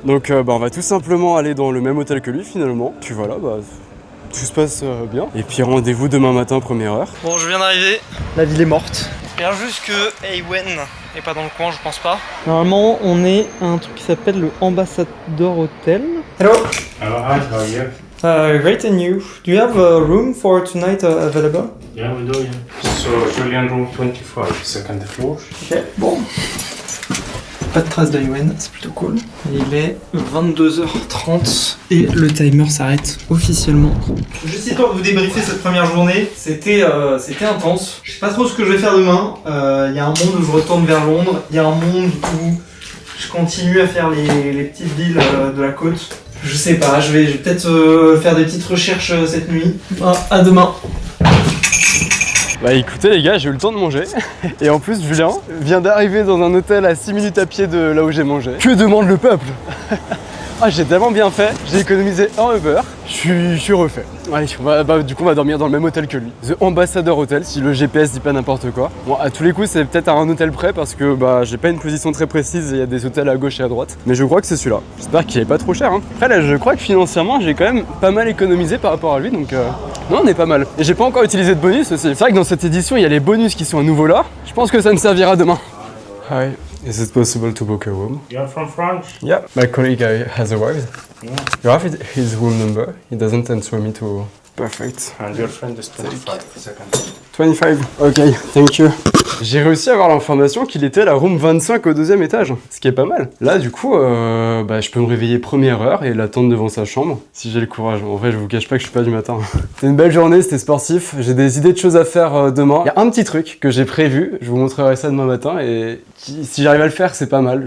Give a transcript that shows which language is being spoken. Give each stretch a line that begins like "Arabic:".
French: Donc on va tout simplement aller dans le même hôtel que lui finalement. Puis voilà, tout se passe bien. Et puis rendez-vous demain matin, première heure. Bon, je viens d'arriver. La ville est morte. J'espère juste que Ewen est pas dans le coin, je pense pas. Normalement, on est à un truc qui s'appelle le Ambassador Hotel.
English: Hello. Hello, hi, how are you? Great, and you? Do you have a room for tonight available? Yeah, we do, yeah. So, Julian room 25, second floor.
French: Ok, bon. Pas de trace d'Ewen, c'est plutôt cool. Il est 22h30 et le timer s'arrête officiellement. Juste histoire de vous débriefer cette première journée, c'était intense. Je sais pas trop ce que je vais faire demain. Il y a un monde où je retourne vers Londres, il y a un monde où je continue à faire les petites villes de la côte. Je sais pas, je vais peut-être faire des petites recherches cette nuit. À demain. Bah écoutez les gars, j'ai eu le temps de manger. Et en plus Julien vient d'arriver dans un hôtel à 6 minutes à pied de là où j'ai mangé. Que demande le peuple? Ah, j'ai tellement bien fait, j'ai économisé un Uber, je suis refait. Allez, du coup on va dormir dans le même hôtel que lui. The Ambassador Hotel, si le GPS dit pas n'importe quoi. Bon, à tous les coups c'est peut-être à un hôtel près parce que j'ai pas une position très précise, il y a des hôtels à gauche et à droite. Mais je crois que c'est celui-là. J'espère qu'il est pas trop cher. Hein. Après là, je crois que financièrement j'ai quand même pas mal économisé par rapport à lui, donc non, on est pas mal. Et j'ai pas encore utilisé de bonus aussi. C'est vrai que dans cette édition il y a les bonus qui sont à nouveau là. Je pense que ça me servira demain.
English: Hi. Is it possible to book a room? You're from France? Yeah, my colleague has arrived. Yeah. You have his room number? He doesn't answer me to... Perfect. And your friend is 25, second. 25, ok, thank you.
French: J'ai réussi à avoir l'information qu'il était à la room 25 au 2e étage, ce qui est pas mal. Là, du coup, je peux me réveiller première heure et l'attendre devant sa chambre, si j'ai le courage. En vrai, je vous cache pas que je suis pas du matin. C'était une belle journée, c'était sportif. J'ai des idées de choses à faire demain. Il y a un petit truc que j'ai prévu, je vous montrerai ça demain matin et si j'arrive à le faire, c'est pas mal.